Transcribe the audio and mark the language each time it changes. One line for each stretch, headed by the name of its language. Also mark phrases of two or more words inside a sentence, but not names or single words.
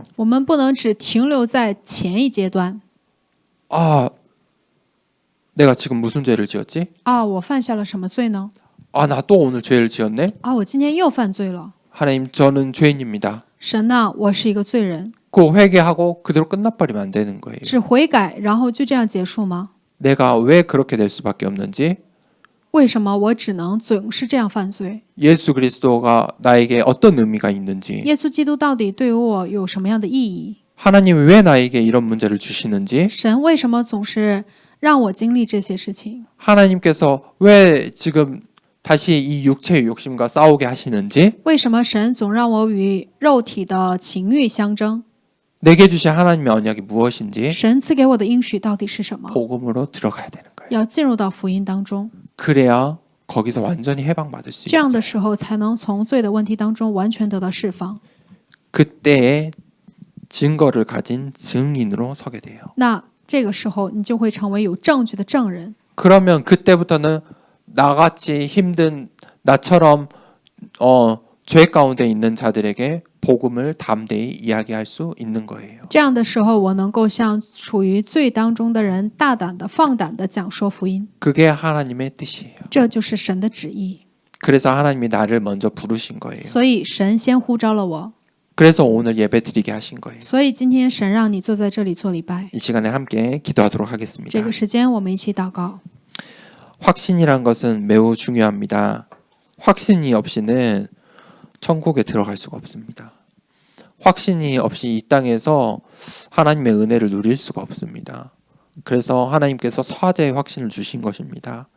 Chinese: 我们不能只停留在前一阶段。
Korean: 내가 지금 무슨 죄를 지었지?
Chinese: 啊，我犯下了什么罪呢？
Korean: 나 또 오늘 죄를 지었네?
Chinese: 啊，我今天又犯罪了。
Korean: 하나님 저는 죄인입니다.
Chinese: 神呐，我是一个罪人，
Korean: 그 회개하고 그대로 끝나버리면 안 되는 거예요.
Chinese: 只悔改，然后就这样结束吗？
Korean: 내가 왜 그렇게 될 수밖에 없는지
Chinese: 为什么我只能总是这样犯罪？
Korean: 예수 그리스도가 나에게 어떤 의미가 있는지
Chinese: 耶稣基督到底对于我有什么样的意义？
Korean: 하나님이 왜 나에게 이런 문제를 주시는지
Chinese: 神为什么总是让我经历这些事情？
Korean: 하나님께서 왜 지금 다시 이 육체의 욕심과 싸우게 하시는지
Chinese: 为什么神总让我与肉体的情欲相争？
Korean: 내게 주신 하나님의 언약이 무엇인지
Chinese: 神赐给我的应许到底是什么？
Korean: 복음으로 들어가야 되는 거예요.
Chinese: 要进入到福音当中，
Korean: 그래야 거기서 완전히 해방받을 수
Chinese: 这样
Korean: 있어요.
Chinese: 的时候才能从罪的问题当中完全得到释放。
Korean: 그때의 증거를 가진 증인으로 서게 돼요.
Chinese: 那这个时候，你就会成为有证据的证人。
Korean: 그러면 그때부터는 나같이 힘든 나처럼 죄 가운데 있는 자들에게 복음을 담대히 이야기할 수 있는 거예요.
Chinese: 这样的时候，我能够向处于罪当中的人大胆的、放胆的讲说福音。
Korean: 그게 하나님의 뜻이에요.
Chinese: 这就是神的旨意。
Korean: 그래서 하나님이 나를 먼저 부르신 거예요.
Chinese: 所以神先呼召了我，
Korean: 그래서 오늘 예배 드리게 하신 거예요.
Chinese: 所以今天神让你坐在这里做礼拜。
Korean: 이 시간에 함께 기도하도록
Chinese: 这
Korean: 하겠습니다.
Chinese: 个时间，我们一起祷告。
Korean: 확신이란 것은 매우 중요합니다. 확신이 없이는 천국에 들어갈 수가 없습니다. 확신이 없이 이 땅에서 하나님의 은혜를 누릴 수가 없습니다. 그래서 하나님께서 사죄의 확신을 주신 것입니다.